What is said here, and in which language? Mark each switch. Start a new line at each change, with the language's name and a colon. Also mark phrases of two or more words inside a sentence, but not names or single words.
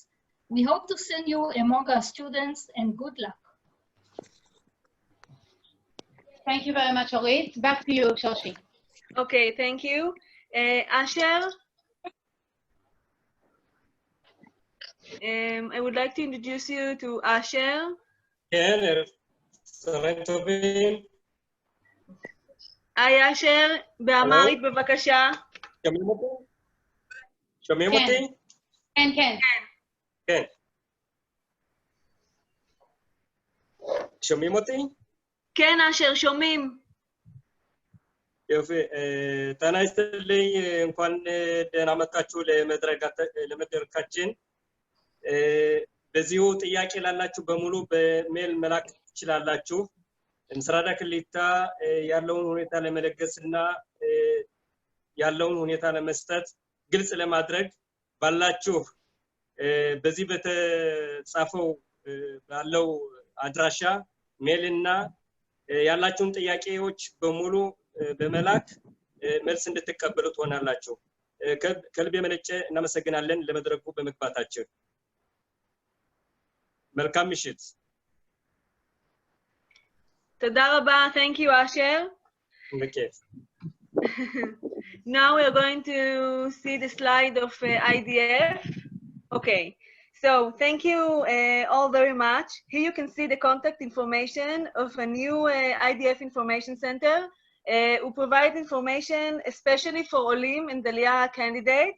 English: We hope to see you among our students, and good luck. Thank you very much, Orit. Back to you, Shoshi. Okay, thank you. Asher? I would like to introduce you to Asher.
Hebrew: כן, צהריים טובים. היי אשר, באמהרית בבקשה. שומעים אותי? שומעים אותי? כן, כן. כן. שומעים אותי? כן, אשר, שומעים. יופי.
Amharic: ጤና ይስጥልኝ እንኳን ደህና መጣችሁ ለመድረካችን። በዚሁ ጥያቄ ላላችሁ በሙሉ በሜል መላክ ትችላላችሁ። እንስራዳ ክሊታ ያለውን ሁኔታ ለመለገስና ያለውን ሁኔታ ለመስጠት ግልጽ ለማድረግ ባላችሁ በዚህ በተጻፈው ባለው አድራሻ ሜልና ያላችሁን ጥያቄዎች በሙሉ በመላክ መልስ እንድትቀበሉ ትሆናላችሁ። ከልብ የመነጨ እናመሰግናለን ለመድረኩ በመግባታችሁ። መልካም ምሽት።
Hebrew: תודה רבה.
English: Thank you, Asher.
Hebrew: בכיף.
English: Now we're going to see the slide of IDF. Okay, so thank you all very much. Here you can see the contact information of a new IDF Information Center who provide information especially for Olim and Aliyah candidates.